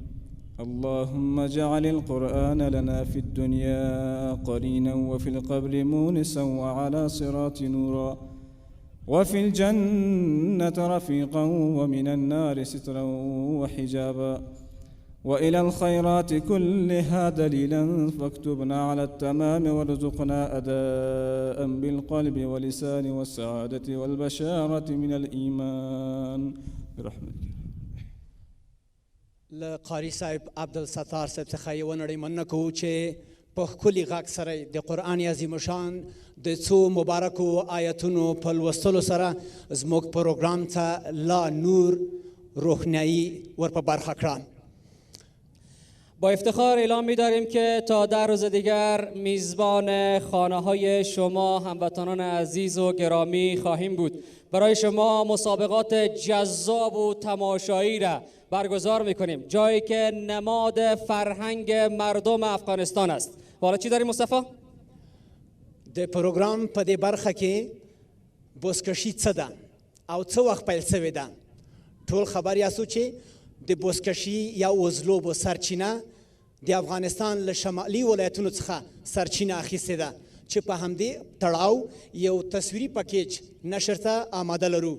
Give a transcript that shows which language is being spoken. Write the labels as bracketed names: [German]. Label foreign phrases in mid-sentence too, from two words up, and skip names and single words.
[Arabic] اللهم اجعل القرآن لنا في الدنيا قرينا وفي القبر مونسا وعلى صراط نورا وفي الجنة رفيقا ومن النار سترا وحجابا وإلى الخيرات كلها دليلا فاكتبنا على التمام وارزقنا أداء بالقلب واللسان والسعادة والبشارة من الإيمان برحمتك. [Pashto] لقاری صاحب عبدالستار صاحب څخه یو نړۍ مننه کوو چې په ښکلي غږ سره د قرآن عظیم شان د څو مبارکو آیتونو په لوستلو سره زموږ پروګرام ته لا نور روحنیایی ور په برخه کړه. [Persian] با افتخار اعلام می‌داریم که تا 10 روز دیگر میزبان خانه‌های شما هموطنان عزیز و گرامی خواهیم بود. برای شما مسابقات جذاب و تماشایی را برگزار می‌کنیم، جایی که نماد فرهنگ مردم افغانستان است. حالا چی داریم مصطفی؟ [Pashto] د پروګرام په دې برخه کې بزکشي څه ده او څه وخت پیل شوې ده. ټول خبر یاستو چې د بزکشي یا وزلوبو سرچینه د افغانستان له شمالي ولایتونو څخه سرچینه اخیستې ده چې په همدې تړاو یو تصویري پکیج نشر ته آماده لرو.